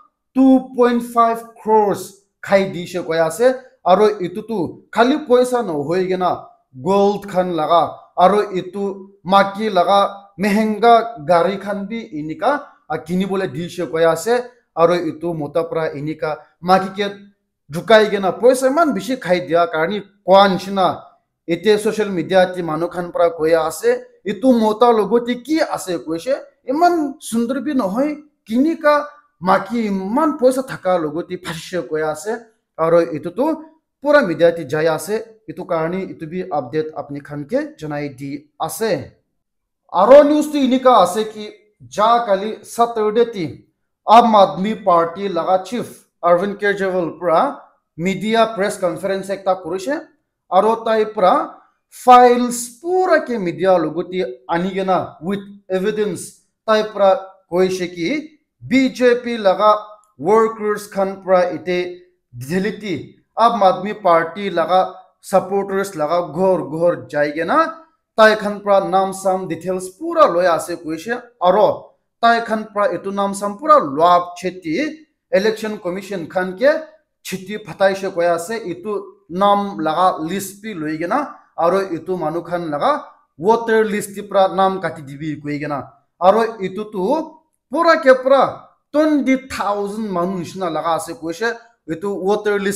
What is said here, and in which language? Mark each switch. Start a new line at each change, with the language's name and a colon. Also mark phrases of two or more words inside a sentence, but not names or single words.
Naga Pidgin: 2.5 crores khai dishe koi ase aro itu tu khali paisa no hoi gena gold khan laga aro itu maki laga mehenga gari khan bi inika akini bole dishe koi ase aro itu mota pra inika maki ke jukai gena paisa man bishi khai dia karni kwan shina ete
English: social media
Naga Pidgin: ti manu khan pra koi ase itu mota logoti ki ase koise iman sundar bi nohoi kinika maki iman paisa thaka logoti phashe koi ase aro itu tu pura media ti jai ase itu karni itu bi update apni khan ke janai di ase aro news ti inika ase ki ja kali Saturday ti Aam Aadmi Party laga chief Arvind Kejriwal pra
English: media press conference
Naga Pidgin: ekta korise aro tai pra files pura ke media logoti anigena
English: with evidence
Naga Pidgin: tai pra koise ki BJP laga workers khan pra ite dheliti Aam Aadmi Party laga supporters laga ghor jaigena tai khan pra nam sam details pura loya ase koise aro tai khan pra etu nam sam pura loab cheti
English: election commission
Naga Pidgin: khan ke chiti phatai she koya ase etu nam laga list pi loigena aro etu manu khan laga
English: voter list
Naga Pidgin: pra nam kati dibi koigena aro etu tu pura ke pura 20,000 manu nishna laga ase koise etu voter